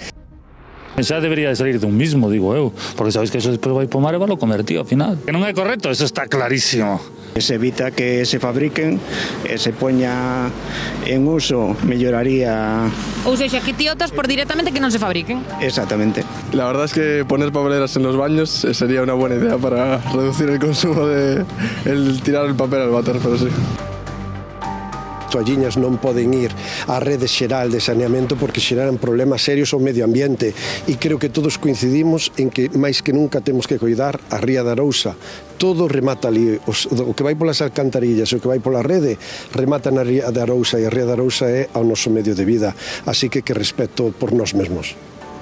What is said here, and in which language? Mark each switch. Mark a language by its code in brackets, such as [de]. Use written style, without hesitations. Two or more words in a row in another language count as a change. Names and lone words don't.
[gl] Xa debería de salir dun mismo, digo eu, porque sabes que eso despois vai po mar e vai lo comer, tío, ao final. Que non é correcto, eso está clarísimo. Se evita que se fabriquen e se poña en uso, melloraría... [pt] Ou seja, [gl] que ti optas por directamente que non se fabriquen. Exactamente. [es] La verdad es que poner papeleras en los baños sería una buena idea para reducir el consumo de tirar el papel al váter, pero sí. [gl] Toalliñas non poden ir á rede xeral de saneamento porque xeran problemas serios ao medio ambiente e creo que todos coincidimos en que máis que nunca temos que cuidar a ría da Arousa. Todo remata ali, o que vai polas alcantarillas e o que vai pola rede remata na ría da Arousa e a ría da Arousa é ao noso medio de vida, así que respeto por nós mesmos.